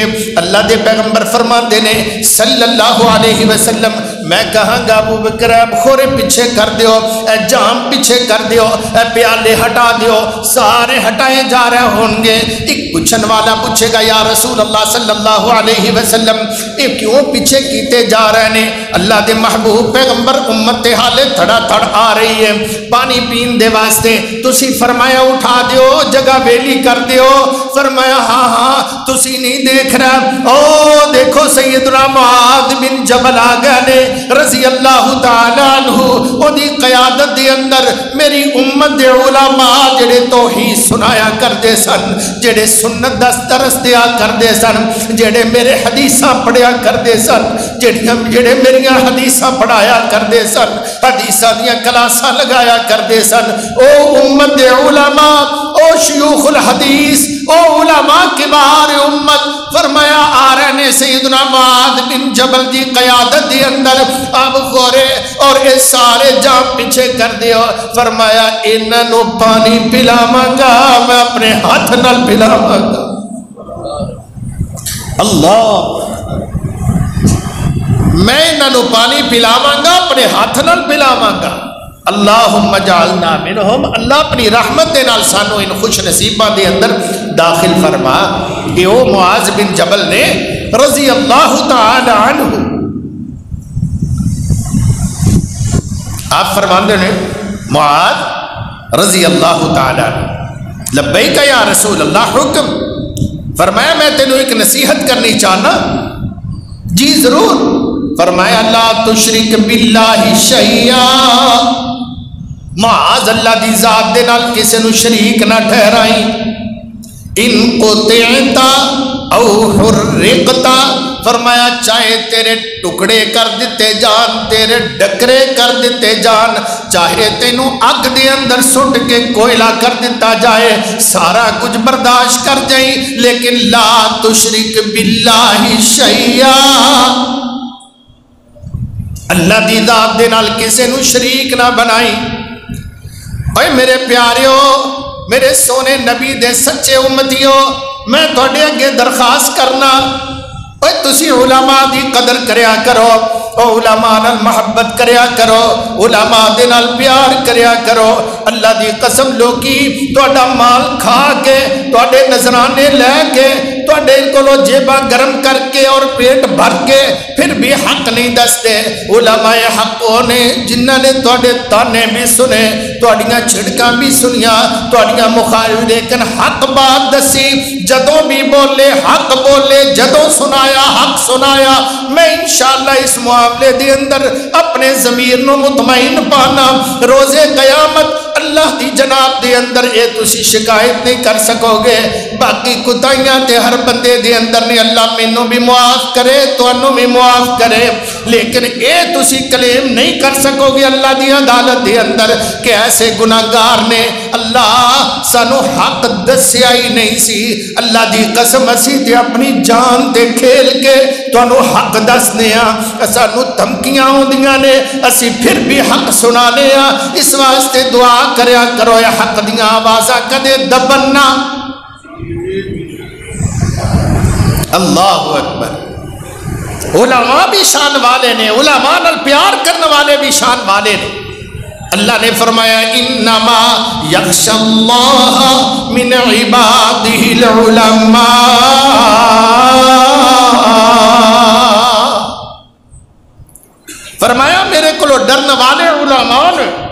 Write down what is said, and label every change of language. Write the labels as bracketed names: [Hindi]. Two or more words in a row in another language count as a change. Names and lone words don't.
[Punjabi] اللہ دے پیغمبر فرماتے نے [Arabic] صلی اللہ علیہ وسلم [Punjabi] میں کہاں گا ابو بکر اب خورے پیچھے کر دیو، اے جام پیچھے کر دیو، اے پیالے ہٹا دیو، سارے ہٹائے جا رہے ہوں گے۔ ایک پوچھن والا پوچھے گا یا رسول اللہ [Arabic] صلی اللہ علیہ وسلم [Punjabi] یہ کیوں پیچھے کیتے جا رہے ہیں؟ اللہ دے محبوب پیغمبر امت حالے تھڑا تھڑ آ رہی ہے پانی پین دے واسطے، تسی فرمایا اٹھا دیو جگہ ویلی کر دیو، فرمایا ہاں ہاں تسی نہیں دیکھ رہا، او دیکھو سیدنا معاذ بن جبل آ گئے [Arabic] رضی اللہ تعالیٰ عنہ، [Punjabi] او دی قیادت دے اندر میری امت دے علماء جڑے توحید سنایا کر دے سن، جڑے سنت درس دیا کر دے سن، جڑے میرے حدیثاں پڑھیا کر دے سن، جڑے میری حدیثاں پڑھایا کر دے سن، حدیثاں دیا کلاساں لگایا کر دے سن، او امت دے علماء، او شیوخ الحدیث، او علماء کبار امت، فرمایا آ رہے نے سیدنا معاذ بن جبل دی قیادت دی اندر اب غورے اور اس سارے جام پیچھے کر دیو، فرمایا انہوں پانی پلاواں گا میں اپنے ہاتھ نال پلاواں گا۔ اللہ، میں انہوں پانی پلاواں گا اپنے ہاتھ نال پلاواں گا۔ [Arabic] اللہم جعلنا منہم، [Punjabi] اللہ اپنی رحمت دے نال سانو ان خوش نصیبہ دے اندر داخل فرما۔ کہ او معاذ بن جبل نے [Arabic] رضی اللہ تعالی عنہ [Punjabi] آپ فرماندے نے معاذ [Arabic] رضی اللہ تعالی عنہ لبیک یا رسول اللہ [Punjabi] حکم، فرمایا میں تینوں ایک نصیحت کرنی چاہنا، جی ضرور، فرمایا [Arabic] لا تشرک باللہ شیئا، [Punjabi] معاذ اللہ دی ذات دے نال کسے نو شریک نہ ٹھہرائی، [Arabic] ان قطعتا او حرقتا، [Punjabi] فرمایا چاہے تیرے ٹکڑے کر دیتے جان، تیرے ڈکرے کر دیتے جان، چاہے تینوں اگ دے اندر سٹ کے کوئلہ کر دیتا جائے، سارا کچھ برداشت کر جائیں، لیکن [Arabic] لا تشرک باللہ شیئا، [Punjabi] اللہ دی ذات دے نال کسے نو شریک نہ بنائی۔ اے میرے پیاریو، میرے سونے نبی دے سچے امتیو، میں تھوڑے اگے درخواست کرنا، اے تسی علماء دی قدر کریا کرو، او علماء نال محبت کریا کرو، علماء دے نال پیار کریا کرو۔ اللہ دی قسم لوکی تھوڑا مال کھا کے، تھوڑے نظرانے لے کے، تھوڑے کولو جیبا گرم کر کے اور پیٹ بھر کے پھر پھر بھی حق نہیں دستے۔ علماء حق نے جنہوں نے تواڈے تانے بھی سنے، تواڈیاں چھڑکاں بھی سنیاں، تواڈیاں مخالف، لیکن حق بات دسی، جدوں بھی بولے حق بولے، جدوں سنایا حق سنایا۔ میں انشاءاللہ اس معاملے دے اندر اپنے ضمیر نو مطمئن پانا، روزے قیامت اللہ دی جناب دے اندر اے تسی شکایت نہیں کر سکو گے۔ باقی کتائیاں تے ہر بندے دے اندر نے، اللہ مینوں بھی معاف کرے تانوں بھی معاف کرے، لیکن اے تسی کلیم نہیں کر سکو گے اللہ دی عدالت دے اندر کہ ایسے گناہگار نے اللہ سانو حق دسیا ہی نہیں سی۔ اللہ دی قسم اسی تے اپنی جان تے کھیل کے تانوں حق دسنے ہاں، سانو دھمکیاں ہوندیاں نے اسی پھر بھی حق سنانے ہاں۔ اس واسطے دعا کریا کرو اے حق دیاں آوازاں کدے دبن نہ۔ [Arabic] اللہ اکبر۔ [Punjabi] علماء بھی شان والے نے، علماء نال پیار کرنے والے بھی شان والے نے۔ اللہ نے فرمایا [Arabic] انما یخشی اللہ من عبادہ العلماء، [Punjabi] فرمایا میرے کو ڈرنے والے علماء نے۔